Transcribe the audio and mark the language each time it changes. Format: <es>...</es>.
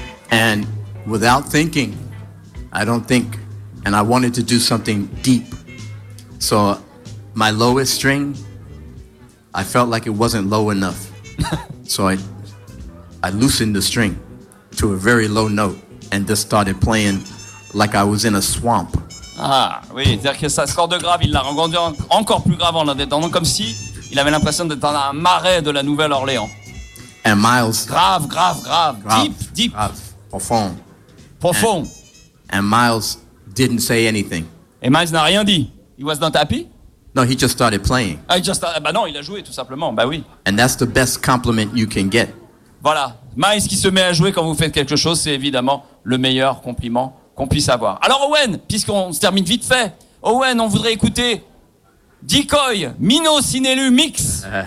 <en>And without thinking, I don't think, and I wanted to do something deep. So my lowest string, I felt like it wasn't low enough. So I loosened the string to a very low note and just started playing like I was in a swamp.</en> <fr>Ah, oui, c'est-à-dire que sa score de grave, il l'a rendu encore plus grave en l'attendant, comme si il avait l'impression d'être dans un marais de la Nouvelle-Orléans.</fr> <en>And Miles...</en> <fr>Grave, grave, grave, grave, deep, deep. Grave, profond. Profond.</fr> <en>And Miles didn't say anything.</en> <fr>Et Miles n'a rien dit.</fr> <en>He was not happy. No, he just started playing.</en> <fr>Bah non, il a joué tout simplement. Bah oui.</fr> <en>And that's the best compliment you can get.</en> <fr>Voilà, Miles qui se met à jouer quand vous faites quelque chose, c'est évidemment le meilleur compliment qu'on puisse avoir. Alors Owen, puisqu'on se termine vite fait, Owen, on voudrait écouter Decoy, Minos Inélu mix.</fr>